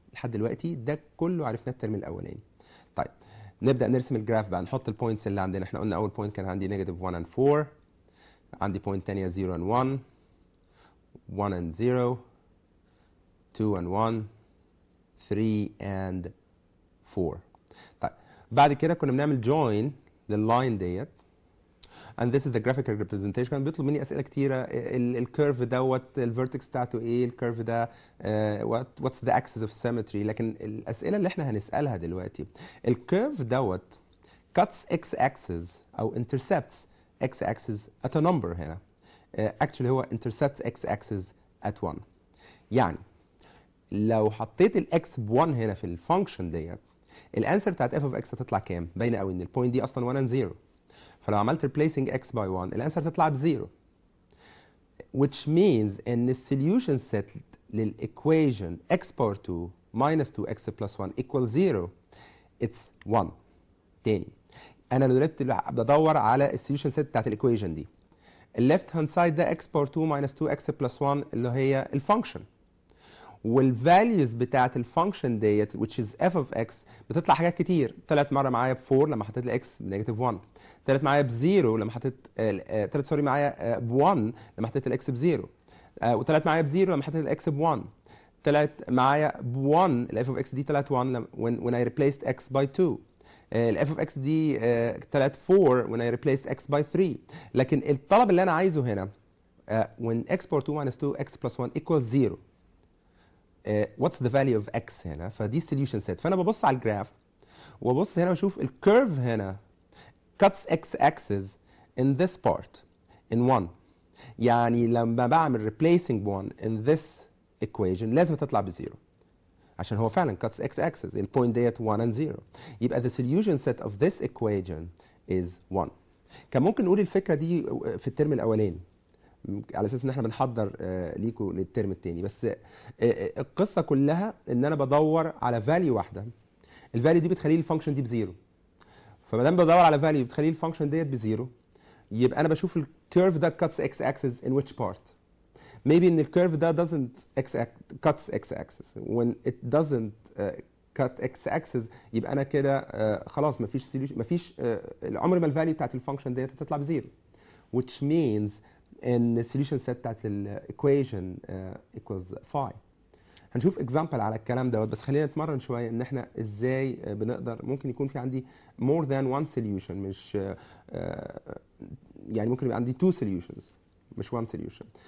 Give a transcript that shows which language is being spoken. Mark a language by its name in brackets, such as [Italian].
[Arabic] لحد دلوقتي ده كله عرفناه الترم الاولاني. طيب نبدا نرسم الجراف بقى، نحط البوينتس اللي عندنا. احنا قلنا اول بوينت كان عندي [English] negative 1 and 4، عندي point ثانيه 0 and 1 1 and 0 2 and 1 3 and 4. [Arabic] طيب بعد كده كنا بنعمل join لللاين ديت [English] and this is the graphical representation. [Arabic] كان بيطلب مني اسئله كتيره، الكيرف دوت الفيرتكس بتاعته ايه، الكيرف ده [English] what's the axis of symmetry. [Arabic] لكن الاسئله اللي احنا هنسالها دلوقتي الكيرف دوت [English] cuts x axis [Arabic] او [English] intercepts x axis at a number. هنا actually هو intercepts x axis at 1. [Arabic] يعني لو حطيت الاكس ب1 هنا في الفانكشن ديت الانسر بتاعت f of x هتطلع كام؟ باينه قوي ان البوينت دي اصلا 1 and 0، فلو عملت replacing x by 1 الانسر تطلع ب 0، [English] which means [Arabic] ان السوليوشن سيت للايكويشن x power 2 [English] minus 2x plus 1 equals 0 it's 1. [Arabic] تاني انا دلوقتي بدور على السوليوشن سيت بتاعت الايكويشن دي. الليفت هاند سايد ده [English] x power 2 minus 2x plus 1 [Arabic] اللي هي الفانكشن، والفاليوز بتاعت الفانكشن ديت [English] which is f of x [Arabic] بتطلع حاجات كتير. طلعت مره معايا ب 4 لما حطيت ل x بنيجاتيف 1، طلعت معايا ب 0 لما حطيت طلعت سوري معايا ب 1 لما حطيت ال x ب 0، وطلعت معايا ب 0 لما حطيت ال x ب 1، طلعت معايا ب 1 ال f of x دي طلعت 1 [English] when I replaced x by 2. [Arabic] ال f of x دي طلعت [English] 4 when I replaced x by 3. [Arabic] لكن الطلب اللي انا عايزه هنا [English] when x power 2 minus 2x plus 1 equals 0 what's the value of x هنا. فدي solution set. [Arabic] فانا ببص على الجراف وابص هنا واشوف الكيرف هنا [English] cuts x axis in this part in 1. [Arabic] يعني لما بعمل [English] replacing 1 in this equation [Arabic] لازم تطلع بزيرو عشان هو فعلا [English] cuts x axis. [Arabic] البوينت ديت 1 and 0. [English] يبقى the solution set of this equation is 1. [Arabic] كان ممكن نقول الفكره دي في الترم الاولاني على اساس ان احنا بنحضر ليكوا للترم الثاني، بس القصه كلها ان انا بدور على فاليو واحده، الفاليو دي بتخلي لي الفانكشن دي بزيرو. فما دام بدور على فاليو بتخلي لي الفانكشن ديت بزيرو، يبقى انا بشوف الكيرف ده [English] cuts x axis in which part. maybe [Arabic] ان الكيرف ده [English] doesn't cuts x axis. when it doesn't cut x axis [Arabic] يبقى انا كده خلاص مفيش solution، مفيش عمر ما الفاليو بتاعت الفانكشن ديت هتطلع بزيرو، which means ان السوليوشن سيت بتاعت الايكويشن equals 5. هنشوف اكزامبل على الكلام دوت، بس خلينا نتمرن شويه ان احنا ازاي بنقدر ممكن يكون في عندي [English] more than one solution، [Arabic] مش يعني ممكن يبقى عندي [English] two solutions [Arabic] مش [English] one solution.